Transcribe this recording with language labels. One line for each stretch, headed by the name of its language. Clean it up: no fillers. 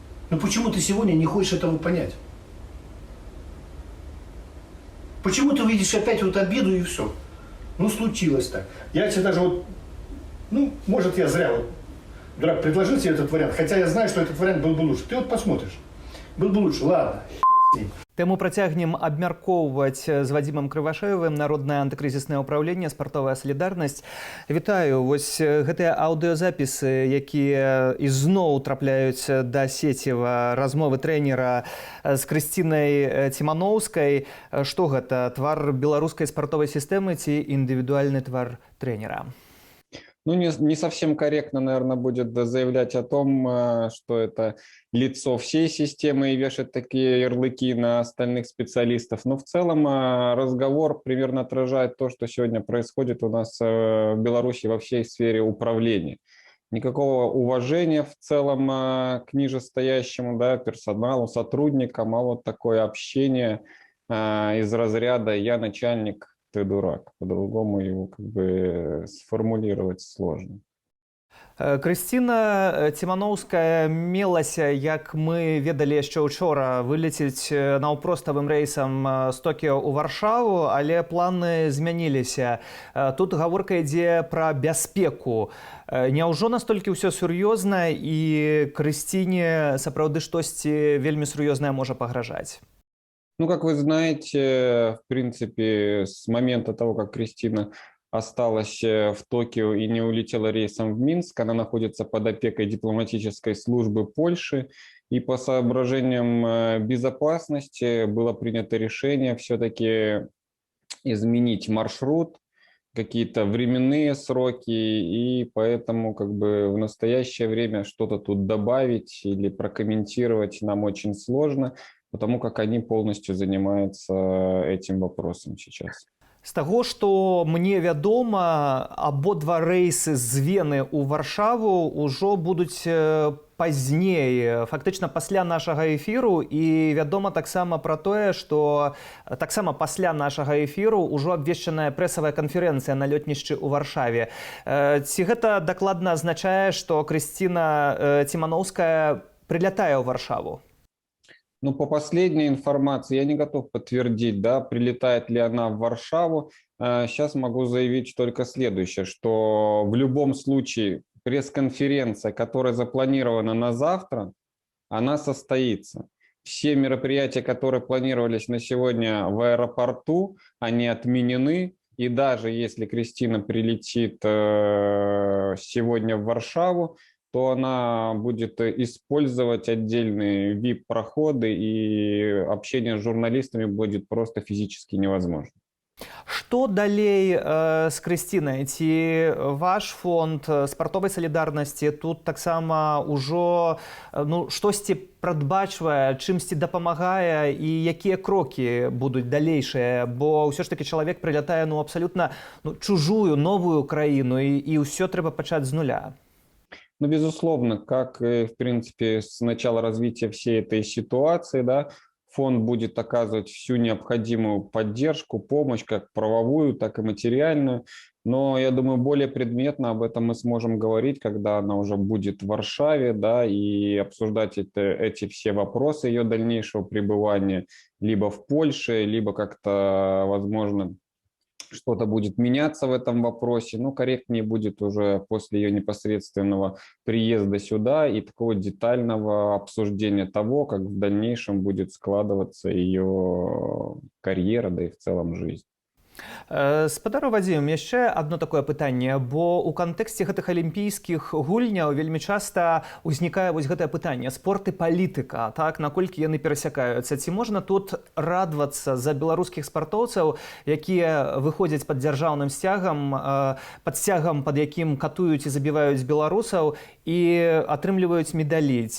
Russian: Но почему ты сегодня не хочешь этого понять? Почему ты видишь опять вот обиду и все? Ну, случилось так. Я тебе даже вот, ну, может, я зря вот, дурак, предложил тебе этот вариант, хотя я знаю, что этот вариант был бы лучше. Ты вот посмотришь. Был бы лучше, ладно.
Belarusian: Тэму працягнем абмяркоўваць з Вадзімам Крывашэевым, народнае антыкрызіснае ўпраўленне, спартовая салідарнасць. Вітаю, вось гэтыя аўдыёзапісы, якія ізноў трапляюць да сеціва, размовы трэнера з Крысцінай Ціманоўскай. Што гэта, твар беларускай спартовай сістэмы ці індывідуальны твар трэнера?
Russian: Ну, не совсем корректно, наверное, будет заявлять о том, что это лицо всей системы и вешать такие ярлыки на остальных специалистов. Но в целом разговор примерно отражает то, что сегодня происходит у нас в Беларуси во всей сфере управления. Никакого уважения в целом к нижестоящему, да, персоналу, сотрудникам, а вот такое общение из разряда «я начальник, ты дурак». По-другому его как бы сформулировать сложно.
Belarusian: Крысціна Ціманоўская мелася, як мы ведалі яшчэ учора, вылецець наўпроставым рэйсам з Токіо ў Варшаву, але планы змяніліся. Тут гаворка ідзе пра бяспеку. Няўжо настолькі ўсё сур'ёзна і Крысціне сапраўды штосьці вельмі сур'ёзнае можа пагражаць?
Russian: Ну, как вы знаете, в принципе, с момента того, как Кристина осталась в Токио и не улетела рейсом в Минск, она находится под опекой дипломатической службы Польши. И по соображениям безопасности было принято решение все-таки изменить маршрут, какие-то временные сроки, и поэтому как бы в настоящее время что-то тут добавить или прокомментировать нам очень сложно, потому как они полностью занимаются этим вопросом сейчас.
Belarusian: З таго, што мне вядома, абодва рэйсы з Вены ў Варшаву ўжо будуць пазней, фактычна пасля нашага эфіру, і вядома таксама пра тое, што таксама пасля нашага эфіру ўжо абвешчаная прэсавая канферэнцыя на лётнішчы ў Варшаве. Ці гэта дакладна азначае, што Крысціна Ціманоўская прилятае ў Варшаву?
Russian: Ну, по последней информации, я не готов подтвердить, да, прилетает ли она в Варшаву. Сейчас могу заявить только следующее, что в любом случае пресс-конференция, которая запланирована на завтра, она состоится. Все мероприятия, которые планировались на сегодня в аэропорту, они отменены. И даже если Кристина прилетит сегодня в Варшаву, то она будет использовать отдельные VIP-проходы, и общение с журналистами будет просто физически невозможно.
Belarusian: Што далей з Крысцінай? Ці ваш фонд спартовай салідарнасці тут таксама ўжо штосьці прадбачвае, чымсьці дапамагае і якія крокі будуць далейшыя? Бо ўсё ж такі чалавек прылятае абсалютна чужую, новую краіну і ўсё трэба пачаць з нуля.
Russian: Ну, безусловно, как, в принципе, с начала развития всей этой ситуации, да, фонд будет оказывать всю необходимую поддержку, помощь, как правовую, так и материальную. Но, я думаю, более предметно об этом мы сможем говорить, когда она уже будет в Варшаве, да, и обсуждать эти все вопросы ее дальнейшего пребывания либо в Польше, либо как-то, возможно, что-то будет меняться в этом вопросе, но корректнее будет уже после ее непосредственного приезда сюда и такого детального обсуждения того, как в дальнейшем будет складываться ее карьера, да и в целом жизнь.
Belarusian: Спадару Вадзім, яшчэ одно такое пытанне, бо ў кантэксце гэтых алімпійскіх гульняў вельмі часта ўзнікае вось гэтае пытанне: спорт і палітыка, так, наколькі яны перасякаюцца? Ці можна тут радавацца за беларускіх спартоўцаў, якія выходзяць пад дзяржаўным сцягам, пад сцягам, пад якім катуюць і забіваюць беларусаў і атрымліваюць медалі?